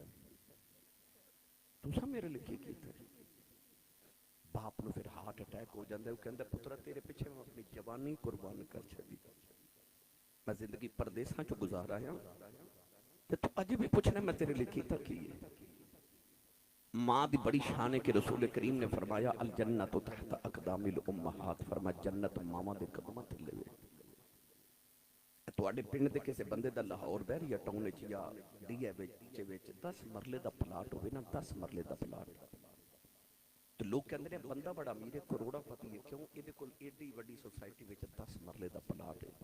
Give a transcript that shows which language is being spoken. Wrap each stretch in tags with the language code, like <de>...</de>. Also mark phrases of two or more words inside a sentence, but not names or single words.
<pa>ਤੁਸਾਂ ਮੇਰੇ ਲਈ ਕੀ ਕੀਤਾ? ਬਾਪ ਨੂੰ ਫਿਰ</pa> <en>heart attack</en> <pa>ਹੋ ਜਾਂਦਾ। ਉਹ ਕਹਿੰਦਾ ਪੁੱਤਰਾ ਤੇਰੇ ਪਿੱਛੇ ਮੈਂ ਆਪਣੀ ਜਵਾਨੀ ਕੁਰਬਾਨ ਕਰ ਛੱਡੀ, ਮੈਂ ਜ਼ਿੰਦਗੀ ਪਰਦੇਸਾਂ 'ਚ ਗੁਜ਼ਾਰ ਆਇਆ ਤੇ ਤੂੰ ਅੱਜ ਵੀ ਪੁੱਛਣਾ ਮੈਂ ਤੇਰੇ ਲਈ ਕੀਤਾ ਕੀ ਹੈ? ਮਾਂ ਦੀ ਬੜੀ ਸ਼ਾਨ ਹੈ ਕਿ ਰਸੂਲ ਕਰੀਮ ਨੇ ਫਰਮਾਇਆ</pa> <ar>الجنة تحت أقدام الأمهات,</ar> <pa>ਫਰਮਾਇਆ ਜੰਨਤ ਮਾਵਾਂ ਦੇ ਕਦਮਾਂ ਥੱਲੇ ਵੇ। ਤੁਹਾਡੇ ਪਿੰਡ ਦੇ ਕਿਸੇ ਬੰਦੇ ਦਾ ਲਾਹੌਰ ਬਹਿਰੀਆ ਟਾਊਨ ਵਿੱਚ ਜਾਂ ਡੀਏ ਵਿੱਚ 10 ਮਰਲੇ ਦਾ ਪਲਾਟ ਹੋਵੇ ਨਾ, 10 ਮਰਲੇ ਦਾ ਪਲਾਟ, ਤੇ ਲੋਕ ਕਹਿੰਦੇ ਨੇ ਬੰਦਾ ਬੜਾ ਅਮੀਰ ਹੈ, ਕਰੋੜਾਪਤੀ ਹੈ। ਕਿਉਂ? ਇਹਦੇ ਕੋਲ ਏਡੀ ਵੱਡੀ ਸੁਸਾਇਟੀ ਵਿੱਚ 10 ਮਰਲੇ ਦਾ ਪਲਾਟ ਹੈ।</pa>